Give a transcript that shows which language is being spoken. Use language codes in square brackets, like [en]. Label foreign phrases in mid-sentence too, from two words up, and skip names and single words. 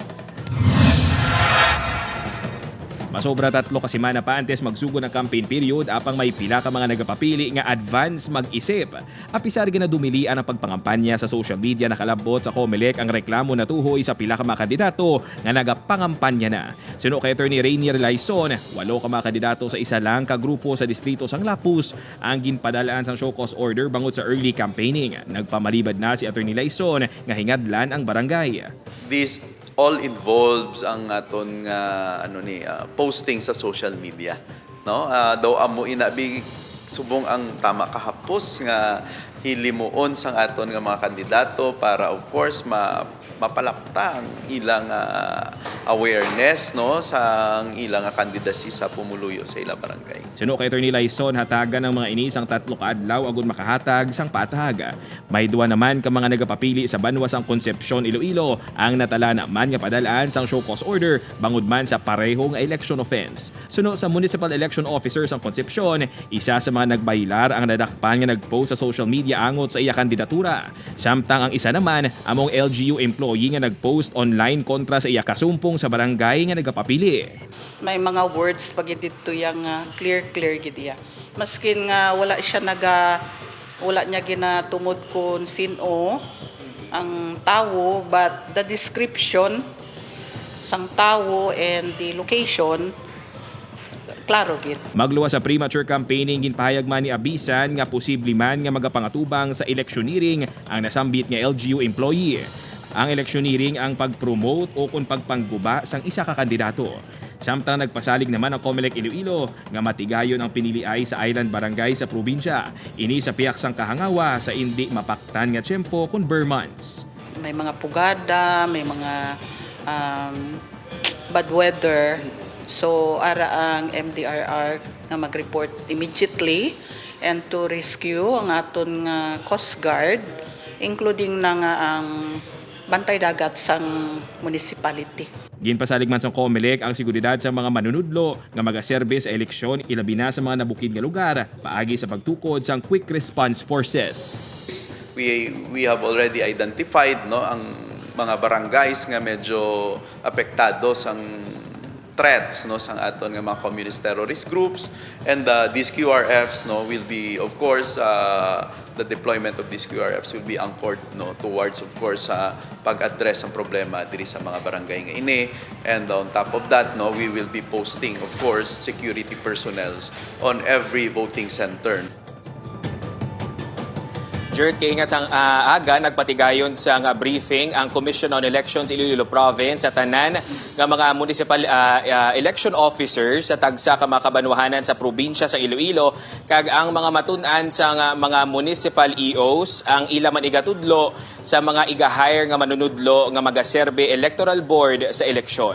[hil] Masobra 3 ka semana pa antes magsugod ang campaign period apang may pila ka mga nagapapili nga advance mag-isip. Apisar ginadumilian ang pagpangampanya sa [en] social media [hil] nakalabot sa COMELEC ang reklamo na tuhoy sa pila ka mga kandidato nga nagapangampanya na. Suno kay Attorney Rainier Laison, 8 ka mga kandidato sa isa lang ka grupo sa distrito sang Lapus ang ginpadalaan sang [en] show cause order [hil] bangod sa [en] early campaigning. [hil] Nagpamalibad na si Attorney Laison nga hingadlan ang barangay. [en] This all involves [hil] ang aton posting sa [en] social media, [hil] no? Daw amo inabi subong ang tama kahapos nga hilimuon sang aton nga mga kandidato para [en] of course [hil] mapalapta ang ilang awareness no sa ilang candidacy sa pumuluyo sa ilang barangay. Suno kay Attorney Lyson, hatagan ng mga inisang 3 ka adlaw agud makahatag sang patag. May duwa naman ka mga nagapapili sa banwa sang Concepcion, Iloilo ang natala naman nga padalaan sang [en] show cause order [hil] bangod man sa parehong [en] election offense. [hil] Suno sa [en] Municipal Election Officer [hil] sang Concepcion, isa sa mga nagbaylar ang nadakpan nga nagpost sa [en] social media [hil] angot sa iya kandidatura. Samtang ang isa naman among [en] LGU employee [hil] nga nagpost online kontra sa iya kasumpong sa barangay nga nagapapili. May mga words pag dito yang clear gidiya. Maskin nga wala niya ginatumod kun sino ang tawo, [en] but the description [hil] sang tawo [en] and the location [hil] klaro gid. Magluwa sa [en] premature campaigning [hil] ginpahayag man ni Abisan nga posible man nga magapangatubang sa electioneering ang nasambit nga [en] LGU employee. [hil] Ang electioneering ang pag-promote o kung pagpangguba sang isa ka kandidato. Samtang nagpasalig naman ang COMELEC Iloilo nga matigayon ang piniliay sa island barangay sa probinsya. Ini sa piyak sang kahangawa sa hindi mapaktan nga tiyempo kung bare months. May mga pugada, may mga [en] bad weather. [hil] So ara ang MDRR nga mag-report [en] immediately and to rescue [hil] ang aton nga Coast Guard, including na nga ang bantay dagat sang municipality. Ginpasalig man sa COMELEC ang seguridad sa mga manunudlo nga magaserbe sa eleksyon ilabi na sa mga nabukid nga lugar paagi sa pagtukod sang Quick Response Forces. [en] We have already identified no [hil] ang mga barangays nga medyo apektado sang [en] threats [hil] no sang aton nga mga [en] communist terrorist groups, and these QRFs no will be of course the deployment of these QRFs will be anchored no towards of course [hil] pag-address ang problema diri sa mga barangay nga ini, [en] and on top of that no we will be posting of course security personnel on every voting center. [hil] Jert, kay ingat sang aga, nagpatigayon sa briefing ang Commission on Elections Iloilo Province sa tanan nga mga [en] municipal election officers [hil] sa tagsa ka mga kabanwahanan sa probinsya sa Iloilo, kag ang mga matun-an sa mga [en] municipal EOs [hil] ang ila man igatudlo sa mga iga-hire nga manunudlo nga magaserbe [en] electoral board [hil] sa eleksyon.